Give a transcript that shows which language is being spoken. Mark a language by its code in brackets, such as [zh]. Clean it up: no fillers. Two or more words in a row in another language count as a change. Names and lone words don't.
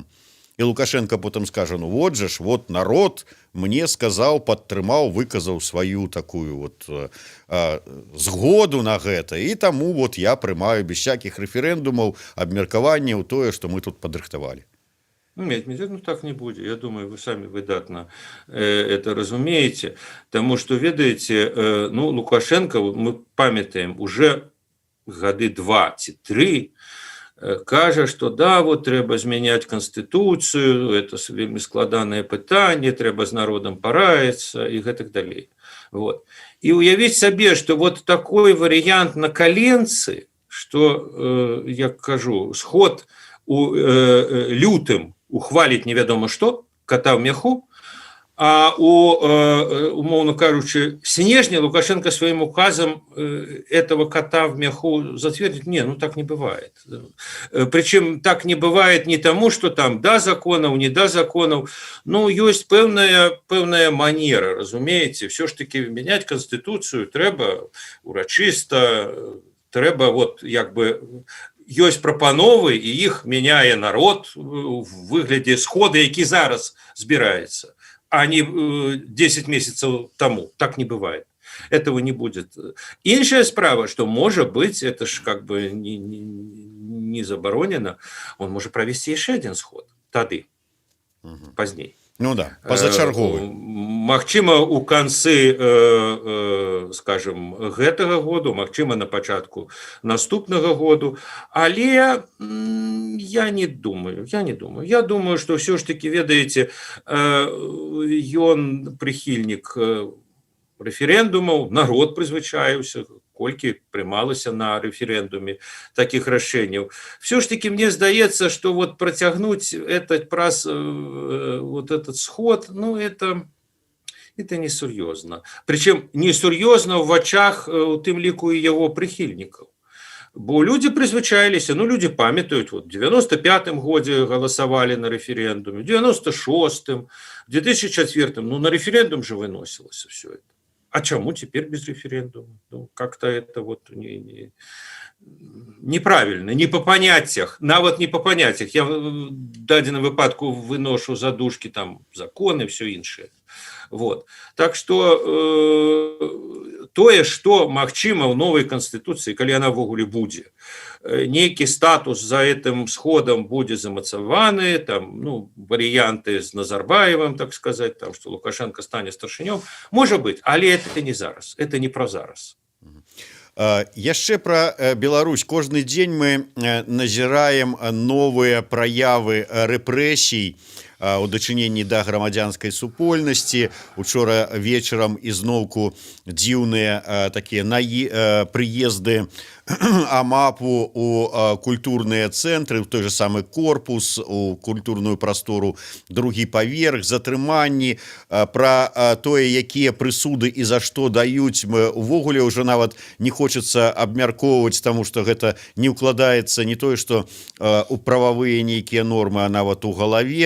[be] І Лукашенко потым скажа, ну вот же ж, вот народ мне сказаў, падтрымаў, выказаў сваю такую вот згоду на гэта, і таму вот я прымаю [ru] без всяких [be] рэферэндумаў, абмеркаванняў тое, што мы тут падрыхтавалі. [ru] Ну так не будет. Я думаю, вы сами выдатно это разумеете. Потому что, [be] ведаете, ну, Лукашенко, мы памятаем, уже гады 2-3 кажа, што да, вот трэба змяняць Канстытуцыю, это вельмі складанае пытанне, трэба з народам параіцца і гэтак далей. Вот. І уявіць сабе, што вот такой варыянт на каленцы, што, як кажу, сход у лютым ухваліць невядома што, кота ў мяху, а умоўно кажучы, снежня Лукашенко [ru] своим указом этого кота в мяху затвердит. Не, ну так не бывает. Причем так не бывает не тому, что там да законов, не да законов. Ну, есть пэўная манера, разумеете. Все ж таки менять Конституцию [be] трэба урачыста, трэба вот як бы ёсць прапановы, і іх мяняе народ в выглядзе схода, які зараз збіраецца, а не 10 месяцев тому. [ru] Так не бывает. Этого не будет. [be] Іншая справа, [ru] что может быть, это ж как бы не забаронено, он может провести еще один сход тады, поздней. Ну да, позачарговы. [be] Магчыма, у канцы, скажем, гэтага году, магчыма, на пачатку наступнага году, але я не думаю. [ru] Я думаю, что все ж таки, [be] ведаеце, ён прыхільнік рэферэндумаў, народ прызвычаіўся, колькі прымалася на рэферэндуме таких рашэнняў. [ru] Все ж таки [be] мне здаецца, [ru] что вот працягнуць вот этот сход, ну это несур'ёзна. [be] Причем несур'ёзна ў вачах у тым ліку і яго прыхільнікаў. Бо люди прызвычаіліся, ну люди памятаюць, вот в 95-м годзе галасавалі на рэферэндуме, в 96-м, в 2004-м, ну на рэферэндум же выносілася [ru] все это. А чему теперь без референдума? Ну, как-то это вот неправильно, не по понятиях, нават не по понятиях. Я в дадзеным выпадку выношу задушки, там, законы, все іншае. [be] Вот. Так что тое, что магчыма ў новой Конституции, калі она ввогуле будзе, нейкі статус за этим сходом будзе замацаваны, там, ну, [ru] варианты с Назарбаевым, так сказать, там, что Лукашенко стане старшынём, может быть, але это не зараз, это не про зараз. [be] Яшчэ пра Беларусь. Кожны дзень мы назіраем новыя праявы рэпрэсій у дачыненні да грамадзянскай супольнасці. Учора вечарам ізноўку дзіўныя такія прыезды АМАПу у культурныя цэнтры, у той же самы корпус, у культурную прастору другі паверх, затрыманні, пра тое, якія прысуды і за што даюць, увогуле ўжо нават не хочацца абмяркоўваць, таму што гэта не ўкладаецца не тое, што у прававыя нейкія нормы, а нават у галаве.